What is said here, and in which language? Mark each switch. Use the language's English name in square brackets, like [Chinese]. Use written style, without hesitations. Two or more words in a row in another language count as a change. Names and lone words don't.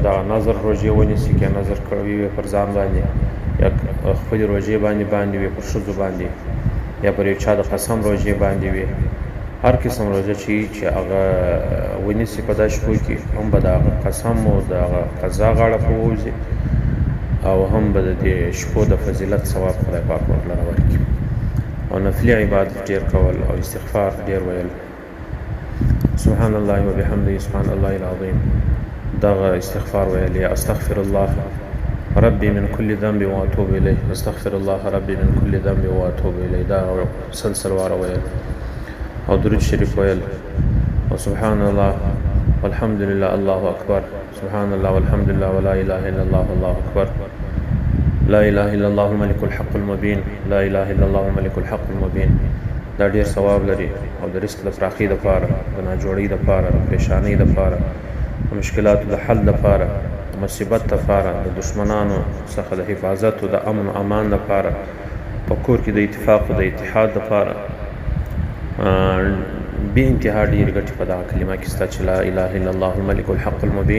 [Pashto] دغه نظر روژې ونیسي، که نظر کړی وي پر ځان باندې یا خپلې روژې باندې وي پر ښځو باندې یا پر یو چا د قسم روژې باندې وي، هر قسم روژه چې هغه ونیسي په دا شپو کې هم به د هغه قسم او د هغه قضا غاړه په ووځي او هم به د دې شپو د فضیلت ثواب خدای پاک ورله راورکړي. او نفلي عبادت ډېر کول او استغفار ډېر ویل، [Arabic] سبحان الله وبحمده سبحان الله العظیم، [Pashto] دغه استغفار ویل [Arabic] یا استغفر الله ربي من كل ذنب واتوب الیه، استغفر الله ربي من كل ذنب واتوب الیه، [Pashto] دا سلسل واره ویل او درود شریف ویل او [Arabic] سبحان الله والحمد لله الله اکبر، سبحان الله والحمد لله ولا اله الا الله الله اکبر، لا اله الا الله الملك الحق المبين، لا اله الا الله الملك الحق المبين. [Pashto] دا ډیر ثواب لري او د رزق د فراخي دپاره، د ناجوړۍ دپاره، د پریشانۍ دپاره، د مشکلاتو د حل دپاره، د مصیبت دپاره، د دشمنانو څخه د حفاظت او د امن و امان دپاره، په کور کې د اتفاق او د اتحاد دپاره بې انتها ډېرې ګټې په دغه کلمه کې شته چې [Arabic] لا اله الا الله الملک الحق المبین.